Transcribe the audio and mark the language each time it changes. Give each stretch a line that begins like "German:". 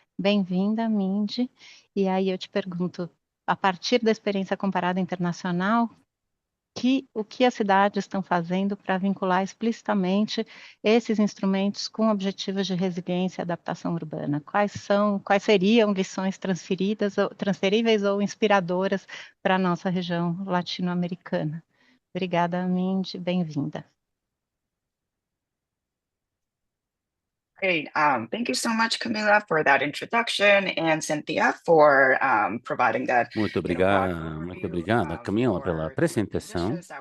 Portuguese: Bem-vinda, Mindy, e aí eu te pergunto, a partir da experiência comparada internacional, o que as cidades estão fazendo para vincular explicitamente esses instrumentos com objetivos de resiliência e adaptação urbana? Quais seriam lições transferíveis ou inspiradoras para a nossa região latino-americana? Obrigada, Mindy, bem-vinda.
English: Great. Thank you so much, Camila, for that introduction, and Cynthia for providing that.
Portuguese: Muito obrigada, Camila, pela apresentação.